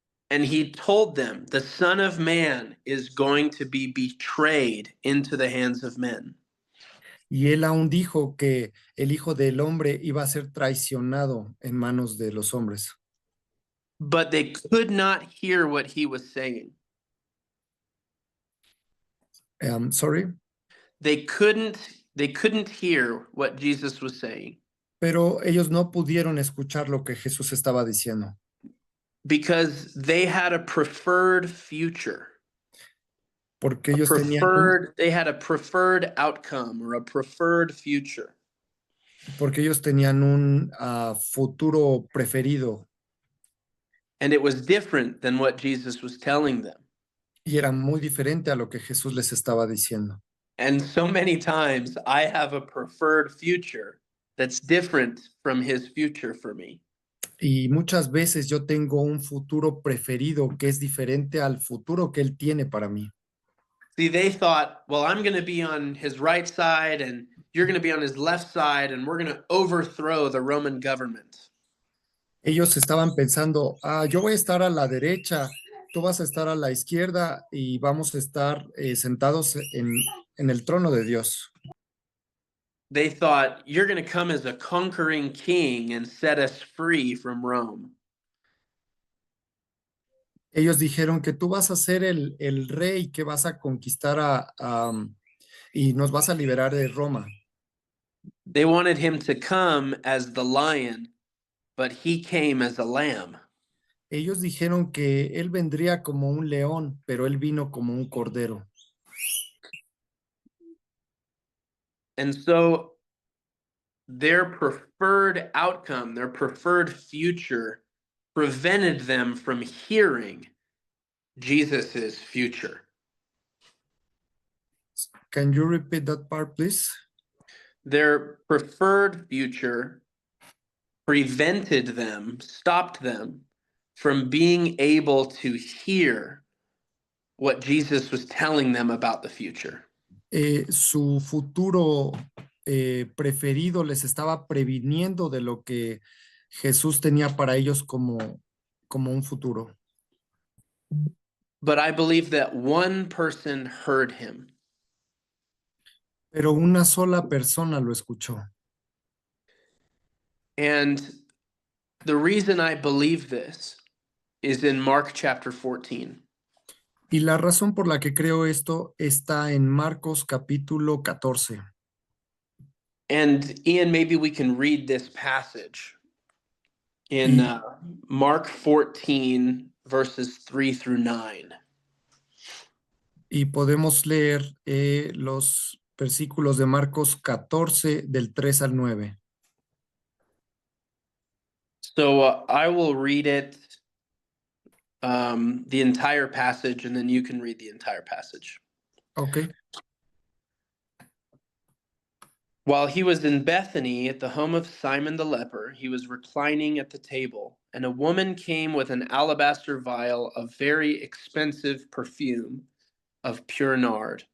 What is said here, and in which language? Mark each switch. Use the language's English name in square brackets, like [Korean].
[English] And he told them, the Son of Man is going to be betrayed into the hands of men. [Spanish] Y él aún dijo que el Hijo del Hombre iba a ser traicionado en manos de los hombres. [English] But they could not hear what he was saying. Sorry. They couldn't hear what Jesus was saying [Spanish] Pero ellos no pudieron escuchar lo que Jesús estaba diciendo, [English] because they had a preferred future. [Spanish] porque ellos tenían [English] They had a preferred outcome or a preferred future. [Spanish] un futuro preferido [English] And it was different than what Jesus was telling them. [Spanish] y era muy diferente a lo que Jesús les estaba diciendo. [English] And so many times I have a preferred future that's different from his future for me. [Spanish] Y muchas veces yo tengo un futuro preferido que es diferente al futuro que él tiene para mí. [English] See, they thought, well, I'm going to be on his right side and you're going to be on his left side and we're going to overthrow the Roman government. [Spanish] Ellos estaban pensando, yo voy a estar a la derecha, tú vas a estar a la izquierda y vamos a estar sentados en el trono de Dios. [English] They thought, you're going to come as a conquering king and set us free from Rome. [Spanish] Ellos dijeron que tú vas a ser el rey que vas a conquistar y nos vas a liberar de Roma. [English] They wanted him to come as the lion, but he came as a lamb. [Spanish] Ellos dijeron que él vendría como un león, pero él vino como un cordero. [English] And so their preferred outcome, their preferred future, prevented them from hearing Jesus's future. Can you repeat that part, please? Their preferred future prevented them, stopped them from being able to hear what Jesus was telling them about the future. [Spanish] Su futuro preferido les estaba previniendo de lo que Jesús tenía para ellos como un futuro. [English] But I believe that one person heard him. [Spanish] Pero una sola persona lo escuchó. [English] And the reason I believe this is in Mark chapter 14. [Spanish] Y la razón por la que creo esto está en Marcos capítulo 14. [English] And Ian, maybe we can read this passage in [Spanish] Y, [English] Mark 14, verses 3 through 9. [Spanish] y podemos leer los versículos de Marcos 14 del 3 al 9. [English] So I will read it, the entire passage, and then you can read the entire passage. Ok. While he was in Bethany at the home of Simon the leper, he was reclining at the table, and a woman came with an alabaster vial of very expensive perfume of pure nard.